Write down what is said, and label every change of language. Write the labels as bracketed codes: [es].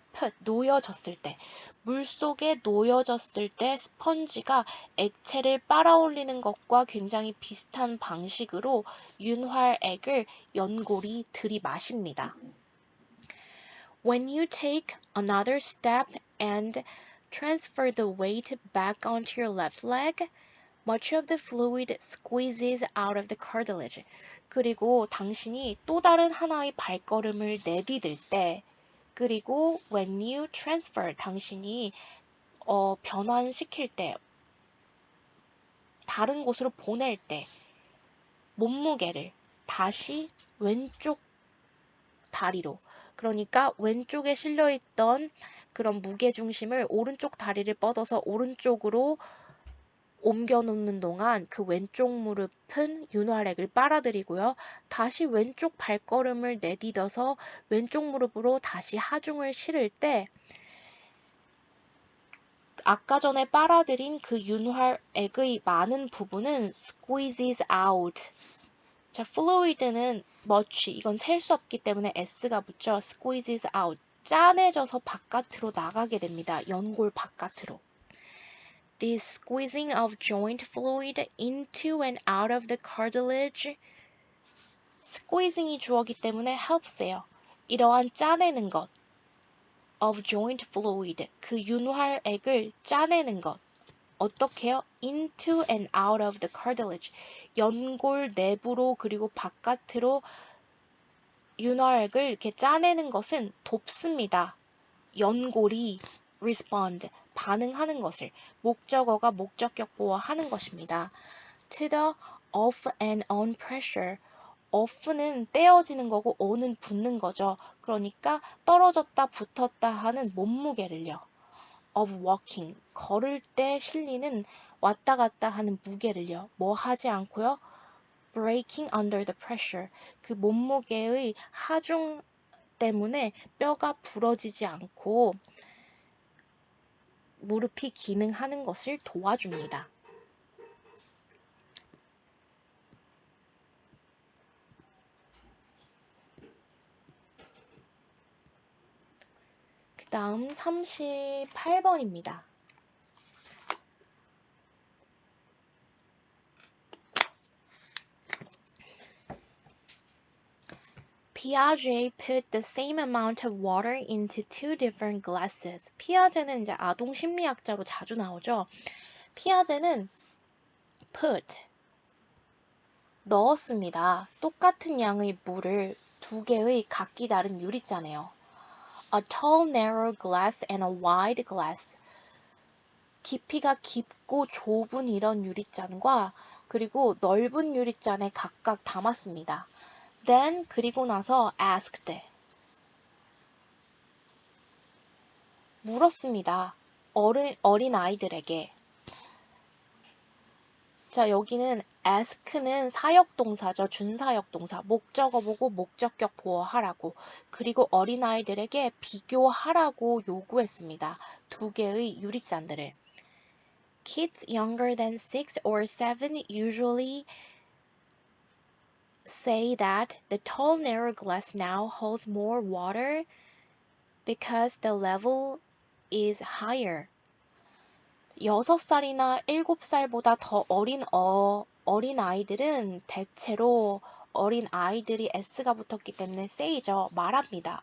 [ko] put 놓여졌을 때, 물속에 놓여졌을 때 스펀지가 액체를 빨아올리는 것과 굉장히 비슷한 방식으로 윤활액을 연골이 들이마십니다. [en] When you take another step and transfer the weight back onto your left leg, much of the fluid squeezes out of the cartilage. [ko] 그리고 당신이 또 다른 하나의 발걸음을 내디딜 때, 그리고 [en] when you transfer, [ko] 당신이 변환시킬 때, 다른 곳으로 보낼 때, 몸무게를 다시 왼쪽 다리로, 그러니까 왼쪽에 실려있던 그런 무게중심을 오른쪽 다리를 뻗어서 오른쪽으로 옮겨놓는 동안 그 왼쪽 무릎은 윤활액을 빨아들이고요. 다시 왼쪽 발걸음을 내딛어서 왼쪽 무릎으로 다시 하중을 실을 때 아까 전에 빨아들인 그 윤활액의 많은 부분은 [en] squeezes out. [ko] 자, fluid는 much, 이건 셀 수 없기 때문에 s가 붙죠. [en] squeezes out. [ko] 짜내져서 바깥으로 나가게 됩니다. 연골 바깥으로. [en] This squeezing of joint fluid into and out of the cartilage. [ko] squeezing이 주어기 때문에 helps예요. 이러한 짜내는 것. [en] of joint fluid. [ko] 그 윤활액을 짜내는 것. 어떻게요? [en] into and out of the cartilage. [ko] 연골 내부로 그리고 바깥으로 윤활액을 이렇게 짜내는 것은 돕습니다. 연골이 respond, 반응하는 것을 목적어가 목적격 보호하는 것입니다. [en] to the off and on pressure. [ko] off는 떼어지는 거고 on은 붙는 거죠. 그러니까 떨어졌다 붙었다 하는 몸무게를요. [en] of walking, [ko] 걸을 때 실리는 왔다 갔다 하는 무게를요. 뭐 하지 않고요. [en] breaking under the pressure. [ko] 그 몸무게의 하중 때문에 뼈가 부러지지 않고 무릎이 기능하는 것을 도와줍니다. 그 다음 38번입니다. [en] Piaget put the same amount of water into two different glasses. [ko] 피아제는 이제 아동 심리학자로 자주 나오죠. 피아제는 put, 넣었습니다. 똑같은 양의 물을 두 개의 각기 다른 유리잔에요. [en] A tall narrow glass and a wide glass. [ko] 깊이가 깊고 좁은 이런 유리잔과 그리고 넓은 유리잔에 각각 담았습니다. [en] Then [ko] 그리고 나서 [en] asked. [ko] 물었습니다. 어린 아이들에게. 자, 여기는 ask는 사역동사죠. 준사역동사. 목적어 보고 목적격 보어하라고. 그리고 어린아이들에게 비교하라고 요구했습니다. 두 개의 유리잔들을. [en] Kids younger than 6 or 7 usually say that the tall narrow glass now holds more water because the level is higher. [ko] 6살이나 7살보다 더 어린 아이들은 대체로 어린 아이들이 S가 붙었기 때문에 say죠. 말합니다.